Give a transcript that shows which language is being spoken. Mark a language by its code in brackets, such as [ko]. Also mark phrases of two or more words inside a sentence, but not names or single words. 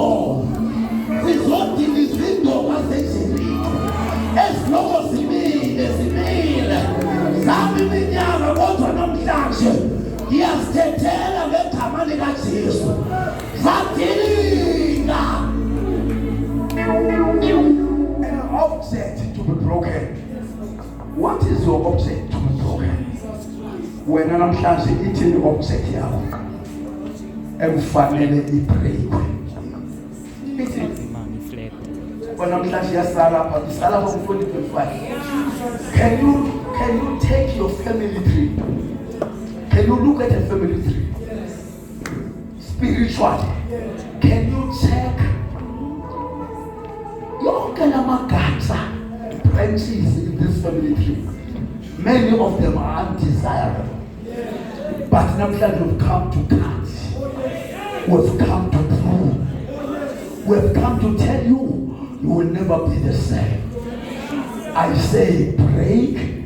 [zu] Sizodiliza indonga zeJerikho. Esiloko zimile. Zami iminyaka kodwa namhlanje ngiyazithethela ngegama likaJesu. Zadilinga. [en] An object to be broken. What is your object to be broken? [xh] Wena namhlanje ithini object yakho ekufanele ibreakwe? Ithini? Wena namhlanje yasala apha, isala apha ku-2025. [en] Can you take your family tree? Can you look at a family tree? Spiritually, can you check [zu] yonke lamagatsha [en] branches in this family tree? Many of them are undesirable. But namhlanje we've come to cut. We've come to prove. We've come to tell you, you will never be the same. I say break.